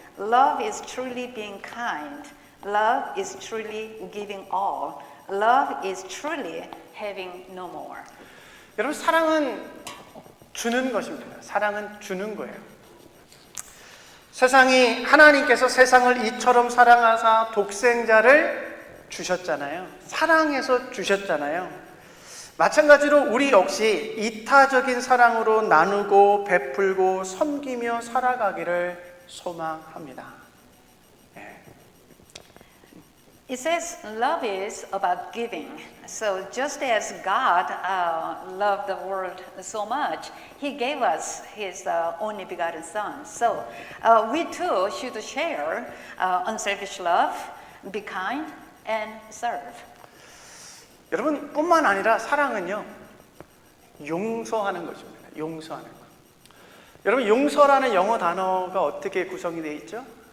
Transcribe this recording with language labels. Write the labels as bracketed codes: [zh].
[en] Love is truly being kind. Love is truly giving all. Love is truly having no more. [ko] 여러분, 사랑은 주는 것입니다. 사랑은 주는 거예요. 세상이, 하나님께서 세상을 이처럼 사랑하사 독생자를 주셨잖아요. 사랑해서 주셨잖아요. 마찬가지로 우리 역시 이타적인 사랑으로 나누고 베풀고 섬기며 살아가기를 소망합니다. [en] It says love is about giving. So just as God loved the world so much, He gave us His only begotten Son. So we too should share unselfish love, be kind, and serve. [ko] 여러분, 뿐만 아니라 사랑은요, 용서하는 것입니다. 용서하는 것. 여러분, 용서라는 영어 단어가 어떻게 구성이 되어 있죠?